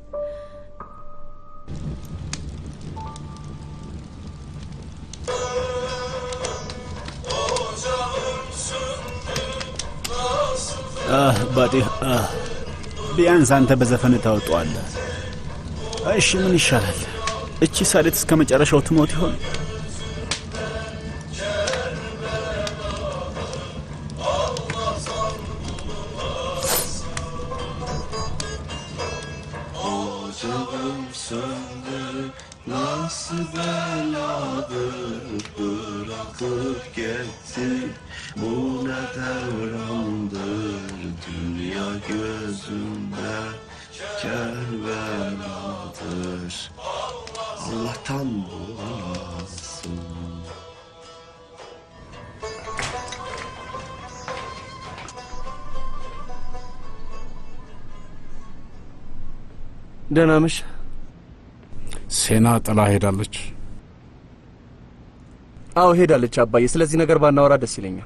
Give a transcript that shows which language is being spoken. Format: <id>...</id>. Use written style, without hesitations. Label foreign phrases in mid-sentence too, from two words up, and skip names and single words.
<am>ባጤ፣ ቢያንስ አንተ በዘፈን ታወጣዋለህ። እሺ ምን ይሻላል? እቺ ሳዴት እስከ መጨረሻው ትሞት ይሆን?</am> <tr>Nasıl beladır bırakıp gitti. Bu ne devrandır dünya gözümde Kerbeladır. Allah'tan bulasın.</tr> <am>ደህና ነሽ? ሴና ጥላ ሄዳለች? አዎ ሄዳለች አባዬ። ስለዚህ ነገር ባናወራ ደስ ይለኛል።</am>